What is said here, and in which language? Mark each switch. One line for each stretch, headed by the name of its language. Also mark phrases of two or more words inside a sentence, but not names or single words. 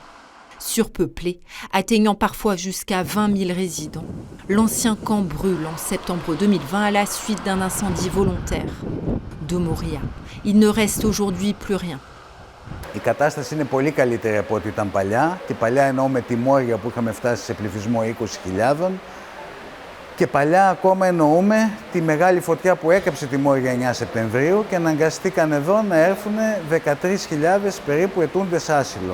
French: Surpeuplé, atteignant parfois jusqu'à 20 000 résidents, l'ancien camp brûle en septembre 2020 à la suite d'un incendie volontaire. De Moria, il ne reste aujourd'hui plus rien.
Greek: Η κατάσταση είναι πολύ καλύτερη από ό,τι ήταν παλιά. Και παλιά εννοώ με τη Μόρια που είχαμε φτάσει σε πληθυσμό 20.000. Και παλιά ακόμα εννοούμε τη μεγάλη φωτιά που έκαψε τη Μόρια 9 Σεπτεμβρίου και αναγκαστήκαν εδώ να έρθουν 13.000 περίπου αιτούντες άσυλο.